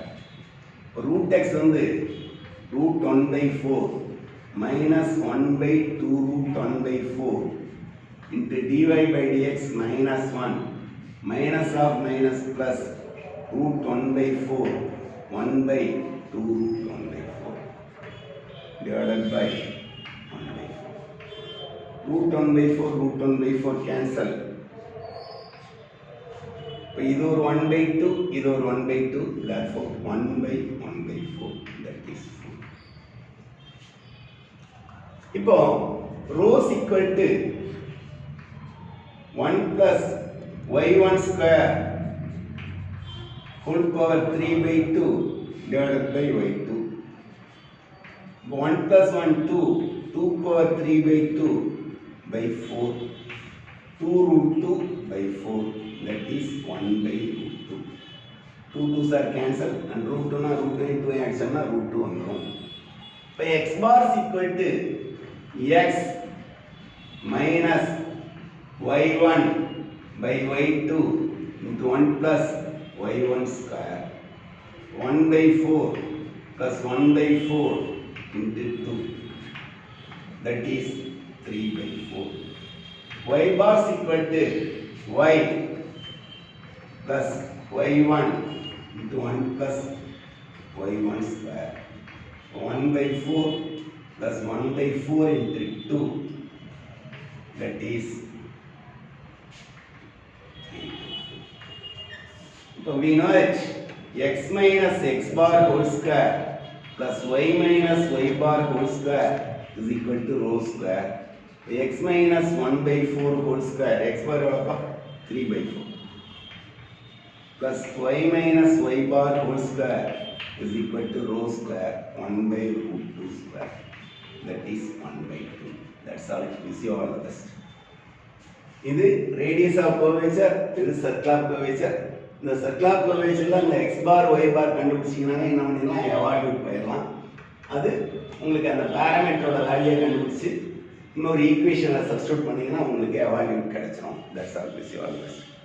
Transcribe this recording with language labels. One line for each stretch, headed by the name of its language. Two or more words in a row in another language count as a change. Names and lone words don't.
English: Root x வந்து root 1 by 4 minus 1 by 2 root 1 by 4 into dy by dx minus 1 minus of minus plus root 1 by 4 1 by 2 root 1 by 4 divided by 1 by 4 root 1 by 4 root 1 by 4 cancel. So
Tamil: இது ஒரு
English: 1 by 2
Tamil: இது ஒரு
English: 1 by 2 therefore 1 by 1 by 4 that is 4. இப்போ rho is equal to 1 plus y1 square whole power 3 by 2 divided by y2. 1 plus 1 2 2 power 3 by 2 by 4 2 root 2 by 4 that is 1 by root 2. 2 2s are cancelled and root 2 na root 2 into action na root 2 வந்துரும். இப்போ x bar is equal to x minus y1 by y2 into 1 plus y1 square 1 by 4 plus 1 by 4 into 2 that is 3 by 4. Y bar is equal to y plus y1 into 1 plus y1 square 1 by 4 plus 1 by 4 into 2 that is 3. So we know that x minus x bar whole square plus y minus y bar whole square is equal to rho square. X minus 1 by 4 whole square x bar 3 by 4 plus y minus y bar whole square is equal to rho square 1 by root 2 square that is 1 by 2. That's all. Wish you all the best. இது radius of curvature, இது circle of curvature.
Tamil: இந்த
English: circle of curvature
Tamil: ல இந்த
English: x bar y bar
Tamil: கண்டுபிடிச்சீங்கன்னா என்ன பண்ணலாம் எவால்யூட் பண்ணிடலாம். அது உங்களுக்கு அந்த
English: parameter's value
Tamil: கண்டுபிடிச்சு இன்னொரு
English: equation substitute
Tamil: பண்ணீங்கன்னா உங்களுக்கு எவால்யூட் கிடைச்சிடும்.
English: That's all. Wish you all the best.